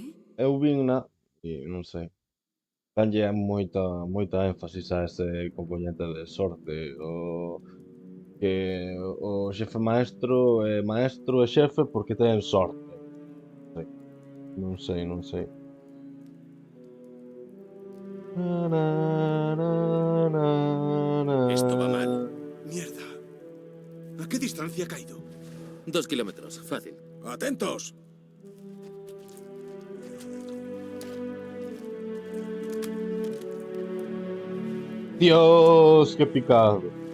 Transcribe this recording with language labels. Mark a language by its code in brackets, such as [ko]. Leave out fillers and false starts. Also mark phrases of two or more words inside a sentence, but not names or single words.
[gl] Eu vinna e non sei. Danlle moita énfasis a ese componente de sorte. Que o xefe maestro é maestro e xefe porque ten sorte. Non sei, non sei. [es] Esto va mal. Mierda. ¿A qué distancia ha caído? 2 kilómetros, fácil. ¡Atentos! Dios, qué picado.